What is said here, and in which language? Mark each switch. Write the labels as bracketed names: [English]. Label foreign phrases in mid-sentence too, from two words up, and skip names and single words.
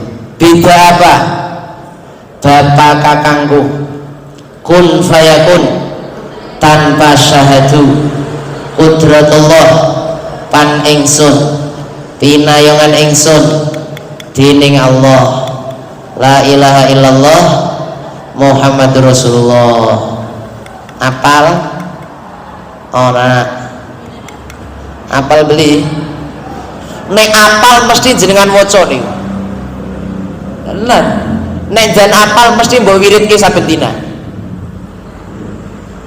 [Javanese] Beda apa? Bapak kakangku [Arabic] كن فيكون, [Javanese] tanpa syahadu qudratullah pan ingsun, pinayongan ingsun dening Allah. [Arabic] لا إله إلا الله محمد رسول الله. [Javanese] Apal? Ora. Apal beli. Nek apal mesti jenengan waca niku. Bener. Nek jan apal mesti mbok wiridke saben dina.